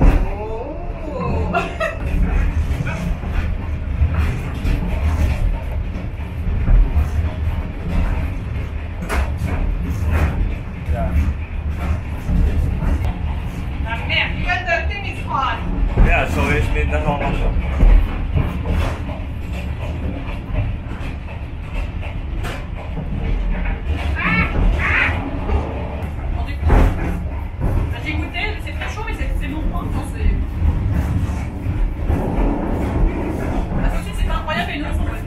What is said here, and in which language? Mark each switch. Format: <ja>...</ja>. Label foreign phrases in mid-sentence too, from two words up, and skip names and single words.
<en>Ah merde, because the thing is hot.</en> <nl>Ja, zo is het minder handig.</nl> <fr>J'ai goûté, c'est très chaud, mais c'est bon. La saucisse c'est incroyable et nous on s'en va.</fr>